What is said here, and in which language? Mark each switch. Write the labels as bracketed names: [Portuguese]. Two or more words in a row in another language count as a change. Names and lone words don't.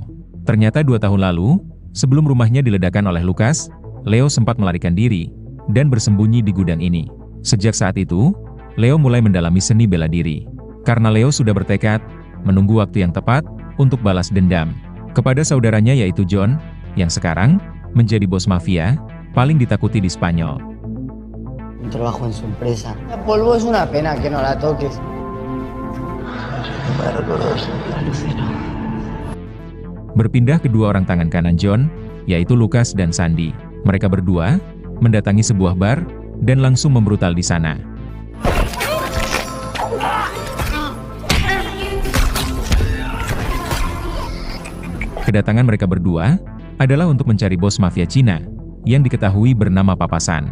[Indonesian] Ternyata 2 tahun lalu, sebelum rumahnya diledakkan oleh Lucas, Leo sempat melarikan diri dan bersembunyi di gudang ini. Sejak saat itu, Leo mulai mendalami seni bela diri. Karena Leo sudah bertekad menunggu waktu yang tepat untuk balas dendam kepada saudaranya yaitu John, yang sekarang menjadi bos mafia paling ditakuti di Spanyol. [Spanish] Un trabajo en su empresa. El polvo es una pena que no la toques. [Indonesian] Berpindah kedua orang tangan kanan John, yaitu Lucas dan Sandy. Mereka berdua mendatangi sebuah bar dan langsung membrutal di sana. Kedatangan mereka berdua adalah untuk mencari bos mafia Cina yang diketahui bernama Papasan.